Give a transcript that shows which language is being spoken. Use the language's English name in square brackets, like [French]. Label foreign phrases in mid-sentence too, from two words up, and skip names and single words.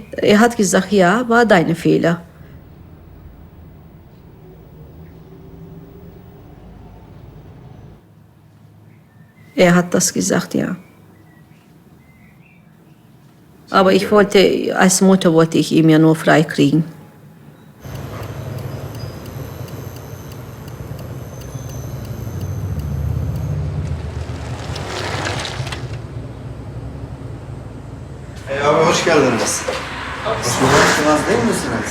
[German] Er hat gesagt, ja, war deine Fehler. Er hat das gesagt, ja. Aber ich wollte, als Mutter wollte ich ihn ja nur freikriegen. [Turkish] Abi hoş geldiniz. Murat Kurnaz değil misiniz?